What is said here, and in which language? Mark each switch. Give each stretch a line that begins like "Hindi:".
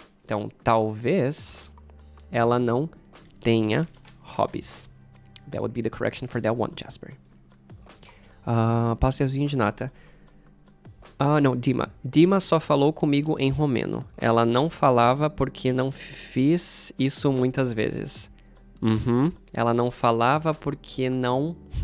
Portuguese: Então, talvez ela não tenha hobbies.
English: That would be the correction for that one, Jasper.
Portuguese: Pastelzinho de nata. Não, Dima. Dima só falou comigo em romeno. Ela não falava porque não fiz isso muitas vezes. Ela não falava porque não...